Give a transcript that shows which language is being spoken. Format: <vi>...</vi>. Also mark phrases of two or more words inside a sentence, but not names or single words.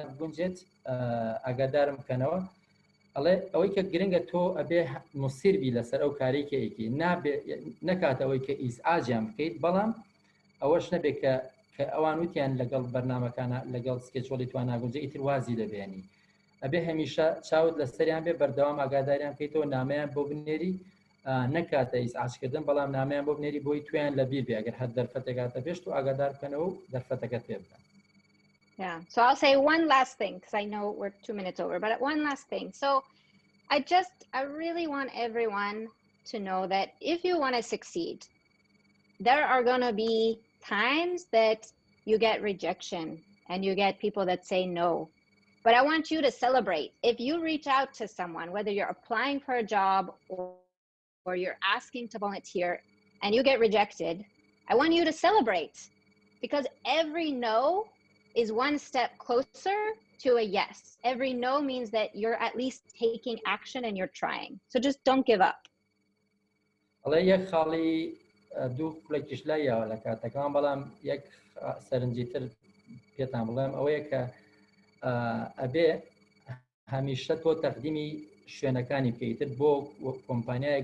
<ckb>گونجێت ئاگادارم بکەنەوە ئەڵێ ئەوەی کە گرنگە تۆ ئەبێ مسیربی لەسەر ئەو کارێکێکی نەکات ئەوەی کە ئیسعاجیان بکەیت بەڵام ئەوەش نەبێت کە ئەوان وتیان لەگەڵ بەرنامەکانە لەگەڵ سکێچۆڵی توان ناگونجە ئیتر وازی دەبێنی ئەبێ هەمیشە چاوت لەسەریان بێ بەردەوام ئاگاداریان بکەیتەوە نامەیان بۆ بنێری نەکاتە ئیسعاجکردن بەڵام نامەیان بۆ بنێری بۆی تویان لە بیر بێ ئەگەر هەر دەرفەتێکاتە پێشت و ئاگادار بکەنەوە و دەرفەتەکەت پێ بدەن.</ckb> <en>Yeah, so I'll say one last thing because I know we're 2 minutes over, but one last thing. So I really want everyone to know that if you want to succeed, there are going to be times that you get rejection and you get people that say no. But I want you to celebrate. If you reach out to someone, whether you're applying for a job or you're asking to volunteer and you get rejected, I want you to celebrate because every no is one step closer to a yes. Every no means that you're at least taking action and you're trying. So just don't give up.</en> <ckb>ئەڵێ یەک خاڵی دوو کوڵێکیش لایەوە لە کاتەکان بەڵام یەک سەرنجیتر پێتان بڵێم ئەوەیە کە ئەبێ هەمیشە تۆ تەقدیمی شوێنەکانی بکەیتر بۆ کۆمپانیایەک</ckb>